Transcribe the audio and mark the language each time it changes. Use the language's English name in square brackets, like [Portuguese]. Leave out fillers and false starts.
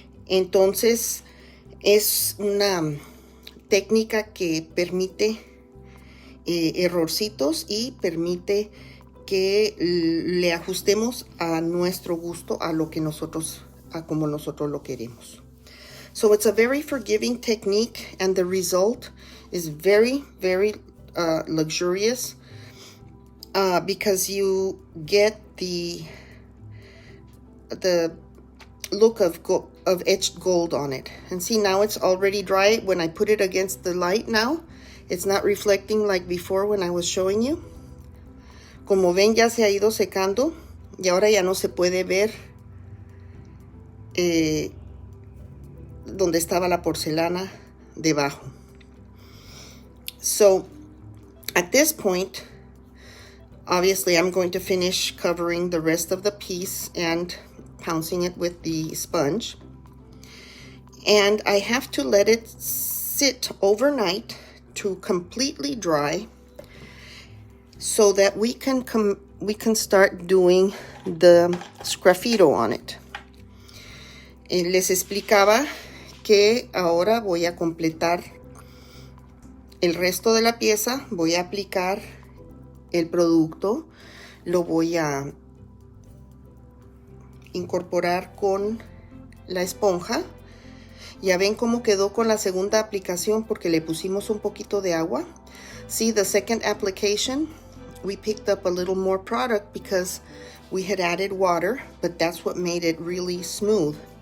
[Spanish] Entonces es una técnica que permite errorcitos y permite que le ajustemos a nuestro gusto, a como nosotros lo queremos. [English] So it's a very forgiving technique, and the result is very, very luxurious. Because you get the look of etched gold on it. And see, now it's already dry. When I put it against the light now, it's not reflecting like before when I was showing you. [Spanish] Como ven, ya se ha ido secando y ahora ya no se puede ver donde estaba la porcelana debajo. [English] So at this point, obviously, I'm going to finish covering the rest of the piece and pouncing it with the sponge. And I have to let it sit overnight to completely dry so that we can start doing the sgraffito on it. [Spanish] Les explicaba que ahora voy a completar el resto de la pieza, voy a aplicar el producto, lo voy a incorporar con la esponja. Ya ven cómo quedó con la segunda aplicación porque le pusimos un poquito de agua. [English] See, the second application, we picked up a little more product because we had added water, but that's what made it really smooth.